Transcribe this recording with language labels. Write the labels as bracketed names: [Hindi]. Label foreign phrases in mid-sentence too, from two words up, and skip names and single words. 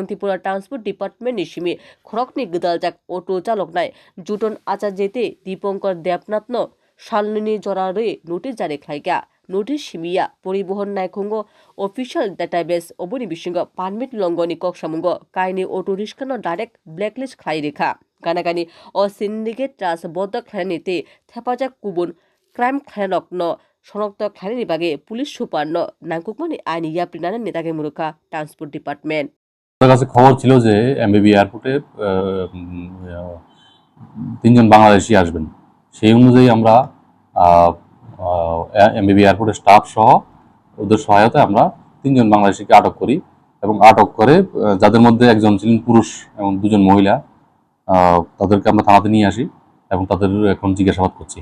[Kok Borok] त्रिपुरा ट्रान्सपोर्ट डिपार्टमेन्टनि सिमि खरकनि गोदालजाक अटो चालकनाय जुटन आचार्यते दीपंकर देवनाथनो सालनि जरारै नोटिस जारि ख्लाइगा नोटिस सिमिया परिबहन नायखुंग [English] official database [Kok Borok] अबनि बिसिंग पारमिट लंगनि कक्सामुंग काइनि अटो रिक्शानो [English] direct blacklist [Kok Borok] ख्लाइ रेखा गानागानि अ सिन्डिकेट ट्रास्ट बद्ध ख्लाइनिते थेपाजाक गुबुन क्राइम ख्लाइनकनो शनाक्त ख्लाइनि बागे पुलिस सुपारनो नांगुकमानि आइनि याप्रिनानै नेतागे मुरुखा [English] transport department [Bangla] আমার কাছে খবর ছিল যে এমবিবি এয়ারপোর্টে তিনজন বাংলাদেশি আসবেন। সেই অনুযায়ী আমরা এমবিবি এয়ারপোর্টের স্টাফ সহ ওদের সহায়তায় আমরা তিনজন বাংলাদেশিকে আটক করি এবং আটক করে যাদের মধ্যে একজন ছিলেন পুরুষ এবং দুজন মহিলা, তাদেরকে আমরা থানাতে নিয়ে আসি এবং তাদের এখন জিজ্ঞাসাবাদ করছি।